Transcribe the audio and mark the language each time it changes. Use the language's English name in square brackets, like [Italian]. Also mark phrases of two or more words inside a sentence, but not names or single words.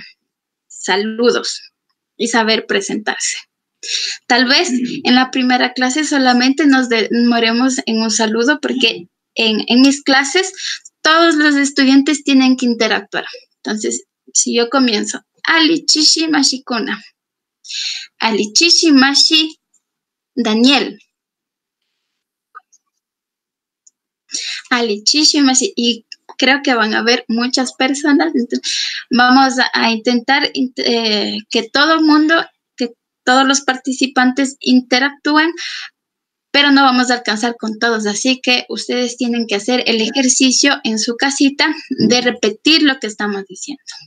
[Spanish] Saludos y saber presentarse. Tal vez en la primera clase solamente nos demoremos en un saludo porque en mis clases todos los estudiantes tienen que interactuar. Entonces, si yo comienzo, [Quechua] alichishi mashikuna, alichishi mashi Daniel, alichishi mashi, [Spanish] y creo que van a haber muchas personas. Entonces, vamos a intentar que todo el mundo, que todos los participantes interactúen, pero no vamos a alcanzar con todos, así que ustedes tienen que hacer el ejercicio en su casita de repetir lo que estamos diciendo.